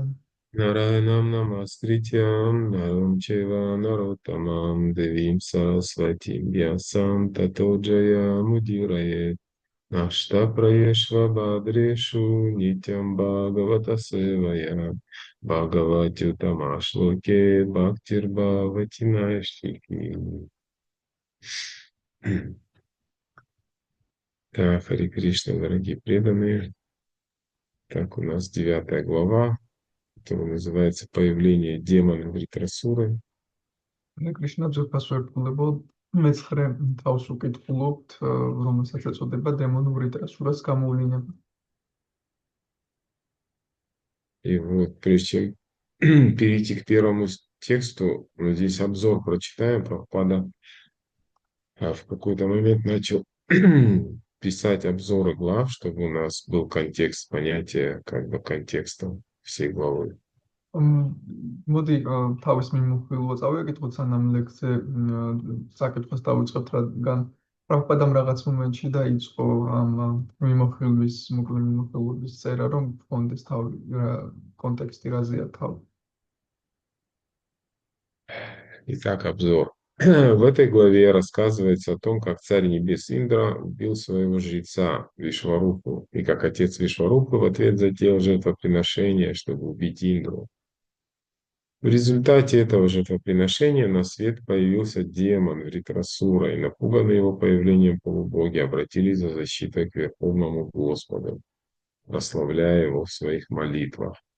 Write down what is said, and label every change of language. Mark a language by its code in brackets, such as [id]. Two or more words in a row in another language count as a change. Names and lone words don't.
[sa] नारायणं नमस्कृत्य नरं चैव नरोत्तमम् देवीं सरस्वतीं व्यासं ततो जयमुदीरयेत् नष्टप्रायेष्वभद्रेषु नित्यं भागवतसेवया भगवत्युत्तमश्लोके भक्तिर्भवति नैष्ठिकी. [ru] Так, Хари Кришна, дорогие преданные. Так, у нас 9 глава, которая называется «Появление демона Вритрасуры». [ka] Hare Krishna ძვირფასვერფულებო მეცხრე თავს უკითხულობთ, რომელსაც ეწოდება დემონური ტრასურას გამოვლენა. [ru] И вот, прежде чем перейти к первому тексту, мы здесь обзор прочитаем. Прабхупада в какой-то момент начал писать обзоры глав, чтобы у нас был контекст, понятие как бы контекста всей главы. [ka] მოდი თავის მიმოხილვა წავიკითხოთ, სანამ ლექსზე საკითხს დავიწყებთ, რადგან პრაბჰუპადამ რაღაც მომენტში დაიწყო ამ მიმოხილვის, მოკლე მიმოხილვის წერა, რომ გქონდეს თავი კონტექსტი რაზეა თავი. [ru] Итак, обзор. В этой главе рассказывается о том, как царь небес Индра убил своего жреца Вишварупу, и как отец Вишварупы в ответ затеял жертвоприношение, чтобы убить Индру. В результате этого жертвоприношения на свет появился демон Вритрасура, и напуганные его появлением полубоги обратились за защитой к Верховному Господу, прославляя его в своих молитвах.